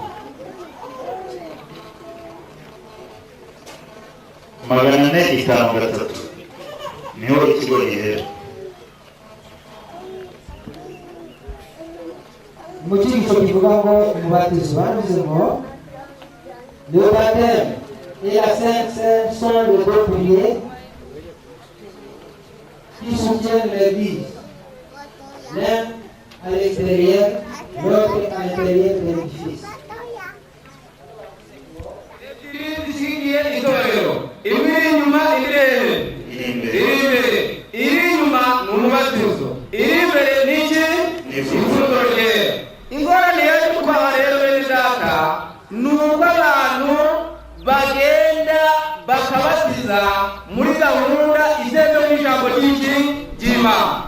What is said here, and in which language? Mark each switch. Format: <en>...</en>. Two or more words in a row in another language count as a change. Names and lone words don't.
<rw>Magana ane itanu gatatu niho ikigo gihera. mu cyigisho kivuga ngo umubatizo bavuze ngo</rw> <fr>le baptême et la Sainte Seine sont les deux piliers qui soutiennent l'Église, l'un à l'extérieur, l'autre à l'intérieur de l'édifice.</fr> <rw>ingorane yaje kuba rero bene data nuko abantu bagenda bakabatiza muri gahunda igeze mu ijambo ry'Imana.</rw>